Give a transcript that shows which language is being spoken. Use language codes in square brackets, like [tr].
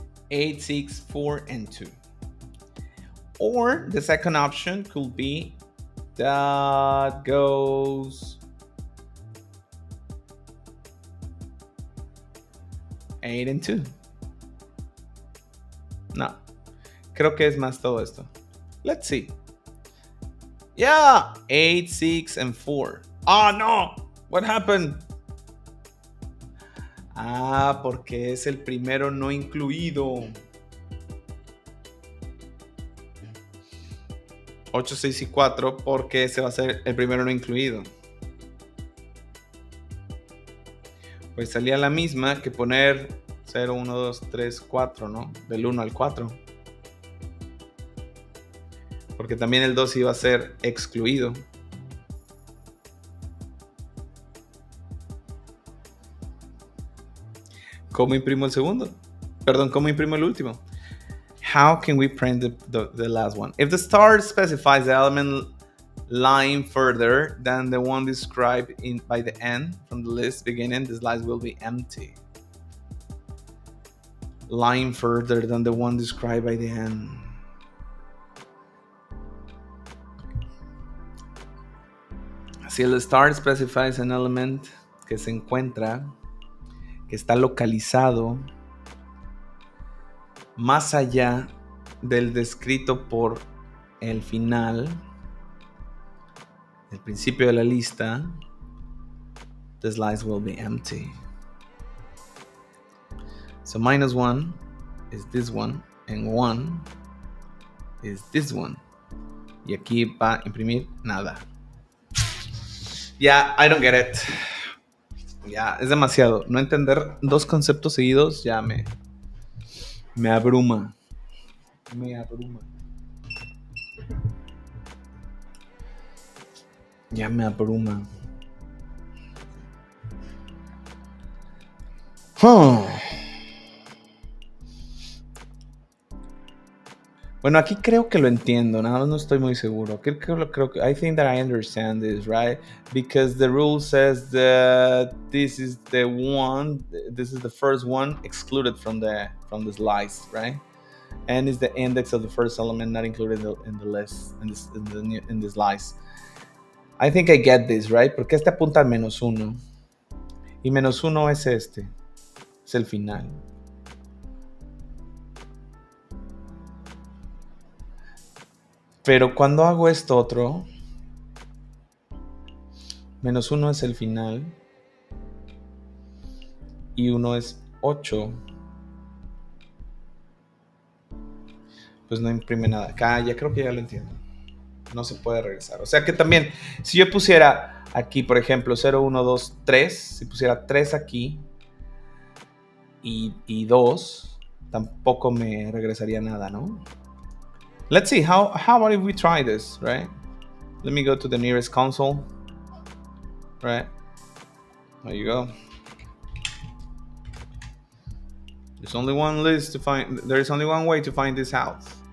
[en] 8 6 4 and 2. Or the second option could be that goes 8 and 2. [es] No, creo que es más todo esto. [en] Let's see. Yeah, 8 6 and 4. Oh no, what happened? [es] Ah, porque es el primero no incluido. 8 6 y 4 porque ese va a ser el primero no incluido. Pues salía la misma que poner 0, 1, 2, 3, 4, ¿no? Del 1 al 4. Porque también el 2 iba a ser excluido. ¿Cómo imprimo el segundo? Perdón, ¿cómo imprimo el último? [en] How can we print the last one? If the star specifies the element lying further than the one described by the end from the list beginning, the slice will be empty. Lying further than the one described by the end. [es] Si el [en] star specifies an element [es] que se encuentra, que está localizado más allá del descrito por el final, el principio de la lista, [en] the slice will be empty. So minus 1 is this one, and 1 is this one. [es] Y aquí va a imprimir nada. [en] Yeah, I don't get it. [es] Ya, es demasiado. No entender dos conceptos seguidos ya me abruma. Me abruma. Ya me abruma. Bueno, aquí creo que lo entiendo, nada más no estoy muy seguro. Creo que [en] I think that I understand this, right? Because the rule says that this is the first one excluded from the slice, right? And is the index of the first element not included in the list in the slice. I think I get this, right? [es] Porque este apunta a -1 y -1 es este, es el final. Pero cuando hago esto otro, -1 es el final y 1 es 8. Pues no imprime nada. Acá ya creo que ya lo entiendo. No se puede regresar. O sea que también, si yo pusiera aquí, por ejemplo, 0, 1, 2, 3, si pusiera 3 aquí y 2, tampoco me regresaría nada, ¿no? [en] Let's see, how about if we try this, right? Let me go to the nearest console, right? There you go. There's only one list to find, there is only one way to find this out.